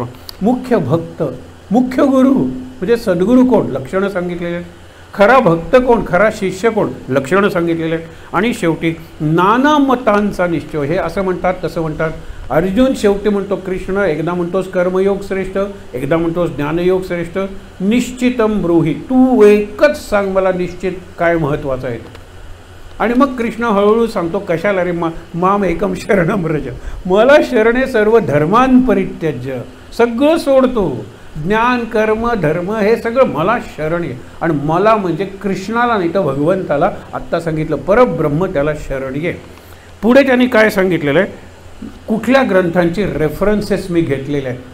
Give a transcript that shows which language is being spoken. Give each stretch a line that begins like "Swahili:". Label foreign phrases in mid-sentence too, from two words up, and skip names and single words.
Marathi: मुख्य भक्त, मुख्य गुरु म्हणजे सद्गुरू कोण? लक्षणं सांगितलेली आहेत. खरा भक्त कोण? खरा शिष्य कोण? लक्षणं सांगितलेले आहेत. आणि शेवटी नाना मतांचा निश्चय, हे असं म्हणतात तसं म्हणतात. अर्जुन शेवटी म्हणतो कृष्ण, एकदा म्हणतोस कर्मयोग श्रेष्ठ, एकदा म्हणतोस ज्ञानयोग श्रेष्ठ.
Sanskrit: निश्चितम ब्रूहि,
Marathi: तू एकच सांग मला निश्चित काय महत्त्वाचं आहे. आणि मग कृष्ण हळूहळू सांगतो, कशाला रे
Sanskrit: माम एकम शरणम व्रज,
Marathi: मला शरणे
Sanskrit: सर्व धर्मान परित्यज्य,
Marathi: सगळं सोडतो, ज्ञान कर्म धर्म हे सगळं मला शरण आहे. आणि मला म्हणजे कृष्णाला नाही तर भगवंताला, आत्ता सांगितलं परब्रह्म, त्याला शरण आहे. पुढे त्यांनी काय सांगितलेलं आहे? कुठल्या ग्रंथांची रेफरन्सेस मी घेतलेले आहेत.